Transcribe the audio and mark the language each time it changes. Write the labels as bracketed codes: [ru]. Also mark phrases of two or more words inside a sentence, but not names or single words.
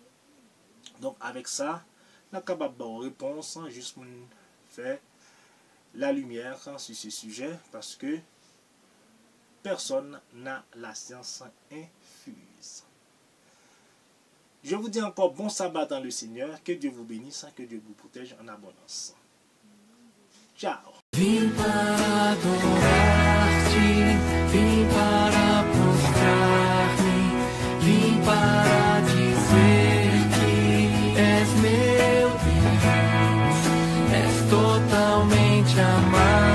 [fr] Donc avec ça, nous sommes capables de réponse juste pour faire la lumière sur ce sujet parce que personne n'a la science infuse. Je vous dis encore bon sabbat dans le Seigneur, que Dieu vous bénisse, que Dieu vous protège en abondance. Ciao. [pt] Vim para adorar-te, vim para prostrar-me, vim para dizer que és meu Deus, és totalmente amado.